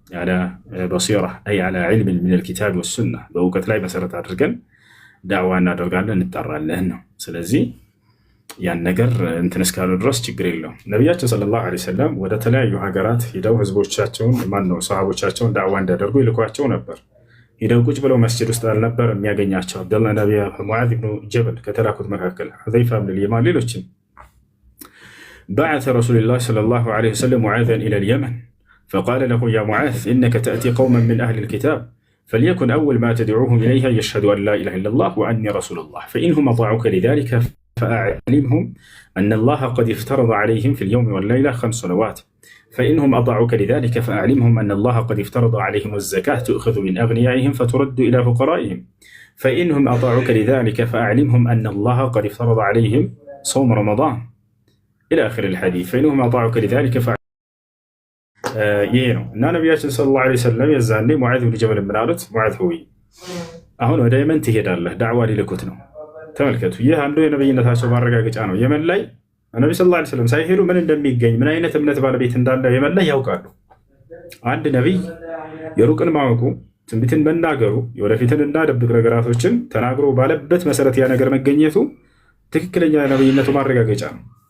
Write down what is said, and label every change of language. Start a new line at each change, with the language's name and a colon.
Arabic: አላ በሲራ አይ አላ ዒልም ሚነል ኪታብ ወሱና፣
Amharic: በእውቀት ላይ መሰረት አድርገን ዳዕዋ እናደርጋለን እንጠራለን ነው። ስለዚህ ያን ነገር እንትን እስካሉ ድረስ ችግር የለውም። ነቢያችን ሰለላሁ ዐለይሂ ወሰለም ወደ ተለያዩ ሀገራት ሄደው ህዝቦቻቸውን ሰሃቦቻቸውን ዳዕዋ እንዲያደርጉ ይልኳቸው ነበር። ሄደው ቁጭ ብለው መስጂድ ውስጥ አልነበር የሚያገኛቸው አብደላህ ነቢይ ሙዓዝ ብኑ ጀበል ከተላኩት መካከል ሁዘይፋ ብን ልየማን ሌሎችም
Arabic: بعث رسول الله صلى الله عليه وسلم معاذا إلى اليمن فقال له يا معاذ إنك تأتي قوما من أهل الكتاب فليكن أول ما تدعوهم إليها يشهدوا أن لا إله إلا الله وأني رسول الله فإنهم أطاعوك لذلك فأعلمهم أن الله قد افترض عليهم في اليوم والليلة 5 صلوات فإنهم أطاعوك لذلك فأعلمهم أن الله قد افترض عليهم الزكاة تؤخذ من أغنيائهم فترد إلى فقرائهم فإنهم أطاعوك لذلك فأعلمهم أن الله قد افترض عليهم صوم رمضان إلى آخر الحديث فإنهم أطاعوك لذلك
Amharic: ይሄ ነው እና ነቢያችን ሰለላሁ ዐለይሂ ወሰለም የዛኔ ሙዓዝ ብን ጀበል ምን አሉት? ሙዓዝ ሆይ አሁን ወደ የመን ትሄዳለህ፣ ዳዕዋ ሊልኩት ነው። ተመልከቱ፣ ይህ አንዱ የነብይነታቸው ማረጋገጫ ነው። የመን ላይ ነቢ ሰለላሁ ዐለይሂ ወሰለም ሳይሄዱ ምን እንደሚገኝ ምን አይነት እምነት ባለቤት እንዳለ የመን ላይ ያውቃሉ። አንድ ነቢይ የሩቅን ማወቁ ትንቢትን መናገሩ የወደፊትን እና ደብቅ ነገራቶችን ተናግሮ ባለበት መሰረት ያ ነገር መገኘቱ ትክክለኛ የነብይነቱ ማረጋገጫ ነው።